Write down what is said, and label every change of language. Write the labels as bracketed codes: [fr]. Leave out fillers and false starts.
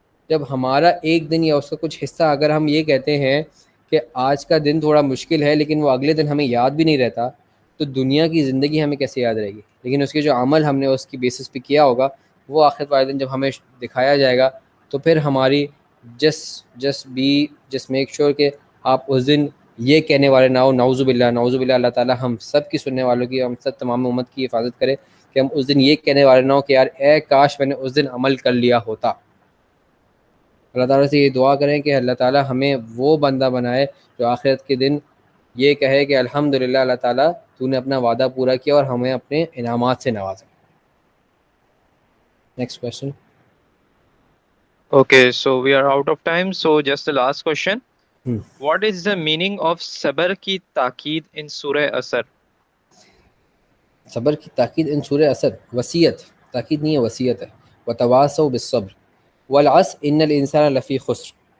[ur] جب ہمارا ایک دن یا اس کا کچھ حصہ، اگر ہم یہ کہتے ہیں کہ آج کا دن تھوڑا مشکل ہے لیکن وہ اگلے دن ہمیں یاد بھی نہیں رہتا، تو دنیا کی زندگی ہمیں کیسے یاد رہے گی؟ لیکن اس کے جو عمل ہم نے اس کی بیسس پہ کیا ہوگا، وہ آخرت والے دن جب ہمیں دکھایا جائے گا، تو پھر ہماری جس [en] make sure [ur] کہ آپ اس دن یہ کہنے والے نہ ہو، نعوذ باللہ، نعوذ باللہ، اللہ تعالیٰ ہم سب کی سننے والوں کی، ہم سب تمام امت کی حفاظت کرے، کہ ہم اس دن یہ کہنے والے نہ ہو کہ یار اے کاش میں نے اس دن عمل کر لیا ہوتا. اللہ تعالیٰ سے یہ دعا کریں کہ اللہ تعالیٰ ہمیں وہ بندہ بنائے جو آخرت کے دن یہ کہے کہ الحمدللہ اللہ تعالیٰ تو نے اپنا وعدہ پورا کیا اور ہمیں اپنے انعامات سے نوازا. [en] Next question. Okay, so we are out of time. So just the last question. What is the meaning of [ur] صبر کی تاکید [en] in سورہ اثر؟ [ur] صبر کی تاکید ان سورہ اثر، وصیت، تاکید نہیں ہے، وصیت ہے. [ar] وتواصوا بالصبر والعصر ان الانسان لفی خسر.